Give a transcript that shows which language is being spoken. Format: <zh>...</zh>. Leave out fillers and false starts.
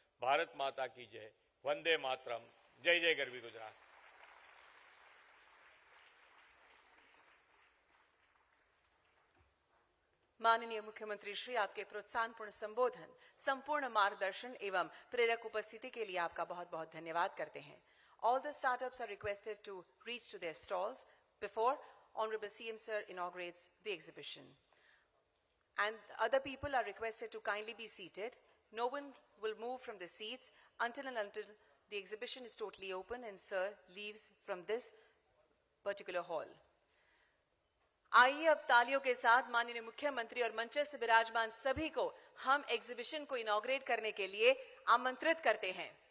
<hi>भारत माता की जय। वंदे मातरम। जय जय गरवी गुजरात। माननीय मुख्यमंत्री श्री, आपके प्रोत्साहनपूर्ण संबोधन, संपूर्ण मार्गदर्शन एवं प्रेरक उपस्थिति के लिए आपका बहुत बहुत धन्यवाद करते हैं।</hi> <en>All the startups are requested to reach to their stalls before Honorable CM Sir inaugurates the exhibition. And other people are requested to kindly be seated. No one will move from the seats until the exhibition is totally open and Sir leaves from this particular hall.</en> <hi>आइए अब तालियों के साथ माननीय मुख्यमंत्री और मंच से विराजमान सभी को हम एग्जीबिशन को इनॉग्रेट करने के लिए आमंत्रित करते हैं.</hi>